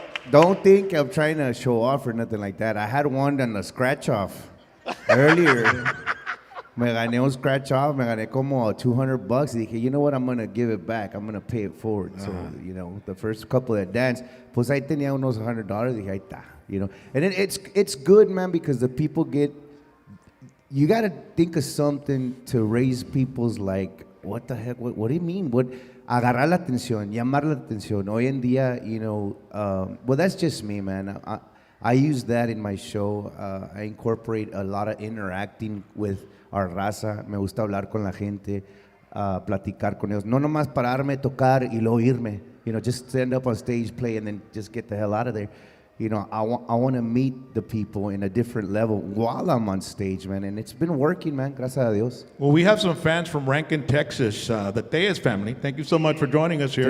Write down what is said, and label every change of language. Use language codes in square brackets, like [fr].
[en] Don't think I'm trying to show off or nothing like that. I had one on the scratch off earlier. [es] Me gané un scratch off. Me gané como $200. Y dije, [en] you know what? I'm going to give it back. I'm going to pay it forward. So, the first couple that danced, [es] pues ahí tenía unos $100. Dije, ahí está. [en] And it's good, man, because the people get. You got to think of something to raise people's what the heck, what do you mean? [es] Agarrar la atención, llamar la atención. Hoy en día, [en] well, that's just me, man. I use that in my show. I incorporate a lot of interacting with our raza. [es] Me gusta hablar con la gente, platicar con ellos. No nomás pararme, tocar y luego irme. [en] Just stand up on stage, play, and then just get the hell out of there. I want to meet the people in a different level while I'm on stage, man. And it's been working, man. [es] Gracias a Dios. [en] Well, we have some fans from Rankin, Texas, the Tejez family. Thank you so much for joining us here.